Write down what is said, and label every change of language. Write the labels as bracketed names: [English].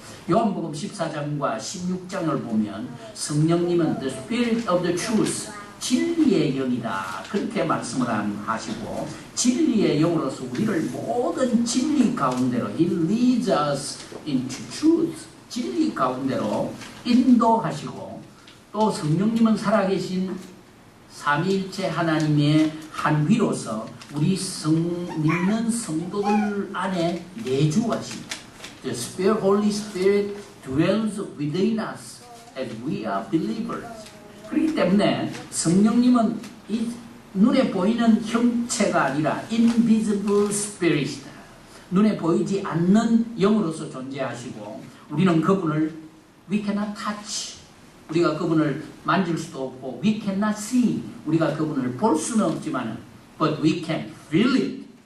[Korean] 요한복음 14장과 16장을 보면 성령님은 [English] the spirit of the truth [Korean] 진리의 영이다 그렇게 말씀을 하시고 진리의 영으로서 우리를 모든 진리 가운데로 [English] He leads us into truth [Korean] 진리 가운데로 인도하시고 또 성령님은 살아계신 삼위일체 하나님의 한 위로서 우리 믿는 성도들 안에 내주하십니다. [English] The Spirit, Holy Spirit dwells within us as we are believers. [Korean] 그렇기 때문에 성령님은 이 눈에 보이는 형체가 아니라 invisible spirit이다. 눈에 보이지 않는 영으로서 존재하시고 우리는 그분을 [English] we cannot touch. [Korean] 우리가 그분을 만질 수도 없고 [English] we cannot see. [Korean] 우리가 그분을 볼 수는 없지만 [English] but we can feel it.